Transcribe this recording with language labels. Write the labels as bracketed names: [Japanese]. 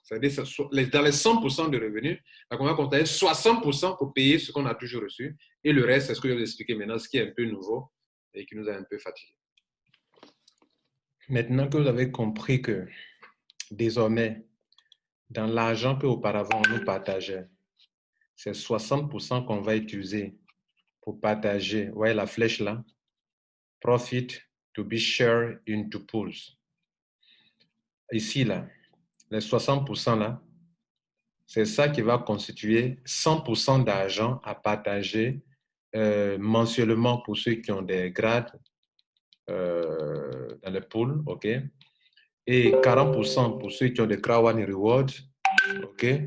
[French] C'est-à-dire dans les 100% de revenus, la compagnie va consacrer 60% pour payer ce qu'on a toujours reçu, et le reste, c'est ce que je vais vous expliquer maintenant, ce qui est un peu nouveau et qui nous a un peu fatigués. Maintenant que vous avez compris que désormais, dans l'argent qu'auparavant on nous partageait, c'est 60% qu'on va utiliser pour partager. Vous voyez la flèche là? [English] Profit to be shared into pools. [French] Ici là, les 60% là, c'est ça qui va constituer 100% d'argent à partager mensuellement pour ceux qui ont des grades dans le pool, ok? Et 40% pour ceux qui ont des Crow One Rewards, ok?